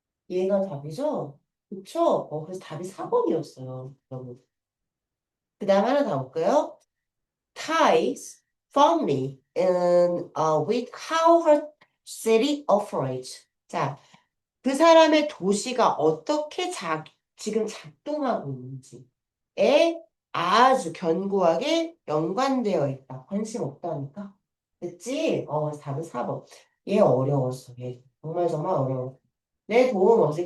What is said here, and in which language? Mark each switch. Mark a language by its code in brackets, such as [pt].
[ko] 얘가 답이죠? 그쵸? 그래서 답이 4번이었어요, 여러분. 그 다음 하나 더 볼까요? [en] Ties firmly with how her city operates. [ko] 자, 그 사람의 도시가 어떻게 지금 작동하고 있는지에 아주 견고하게 연관되어 있다. 관심 없다니까. 됐지? 그래서 답은 4번. 얘 어려웠어. 얘 정말 정말 어려워. 내 도움 없이.